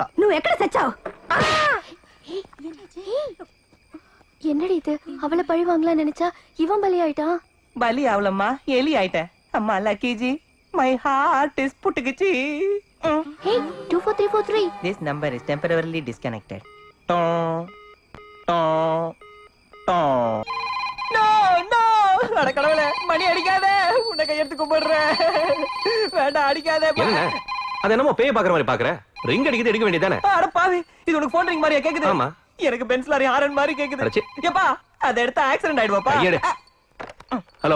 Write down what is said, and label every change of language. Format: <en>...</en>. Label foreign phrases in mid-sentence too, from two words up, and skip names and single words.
<te>నువ్వు ఎక్కడ సచ్చావు?</te> <ta>என்னடி இது அவளை பழி வாங்கலாம் நினைச்சா இவன் பலி ஆயிட்டான். பலி ஆவலம்மா எலி ஆயிட்டேன். அம்மா லக்கிஜி</ta> <en>my heart is</en> <ta>புட்டுக்குச்சி.</ta> <en>Hey 24343 This number is temporarily disconnected. Tom tom tom. No no</en> <ta>அட கடவுளே மணி அடிக்காதே உன்னை கையெடுத்து கும்பிடுறேன். வேண்டாம் அடிக்காதே. என்ன அது என்னமோ பேய் பாக்குற மாதிரி பாக்குற? ரிங் அடிக்குது எடுக்க வேண்டியதானே? அட பாவி இது உனக்கு ஃபோன் ரிங் மாதிரியா கேக்குது? ஆமா. எனக்கு பென்ஸ் லாரி ஹாரன் மாதிரி கேக்குது. அடச்சே. ஏப்பா அத எடுத்தா ஆக்சிடென்ட் ஆயிடுவாப்பா. ஐயடே. ஹலோ</ta>